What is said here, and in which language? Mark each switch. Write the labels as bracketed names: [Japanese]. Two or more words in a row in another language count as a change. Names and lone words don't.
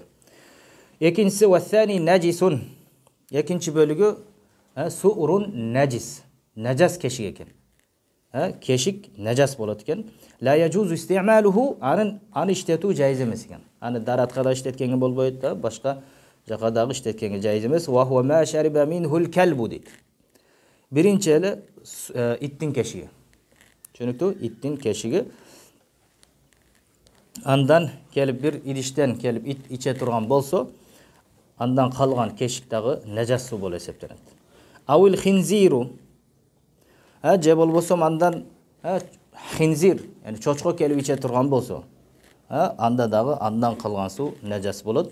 [Kyrgyz] Экинчиси вассани najисун. Экинчи бөлүгү суурун najис. Najас кешик экен. Кешик najас болот экен. [Arabic] لا يجوز استعماله, [Kyrgyz] аны иштетүү жайыз эмес экен. Аны даратка да иштеткенге болбойт да, башка жака дагы иштеткенге жайыз эмес. [Arabic] وهو ما شرب منه الكلب дейт. [Kyrgyz] Биринчи эле иттин кешиги. Түшүнүктүү? Иттин кешиги. Андан келип бир идиштен келип ит иче турган болсо, андан калган кешик дагы najас суу болуп эсептелет. [Arabic] أو الخنزير, [Kyrgyz] же болбосо андан хинзир, yani чочко келип иче турган болсо, анда дагы андан калган суу najас болот.